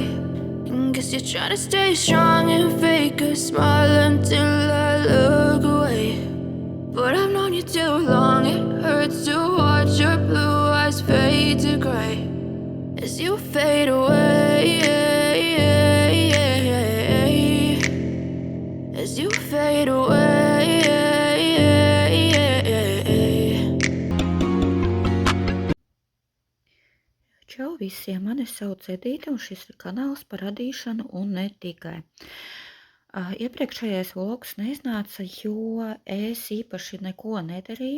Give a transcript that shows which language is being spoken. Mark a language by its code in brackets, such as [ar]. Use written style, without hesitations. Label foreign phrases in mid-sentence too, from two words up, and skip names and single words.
[en] And guess you're trying to stay strong and fake a smile until I look away. But I've known you too long, it hurts to watch your blue eyes fade to gray as you fade away, as you fade away. [lv] Čau visiem, mani sauc Edīte, un šis ir kanāls par radīšanu un ne tikai. Iepriekšējais vlogs neiznāca, jo es īpaši neko nedarīju.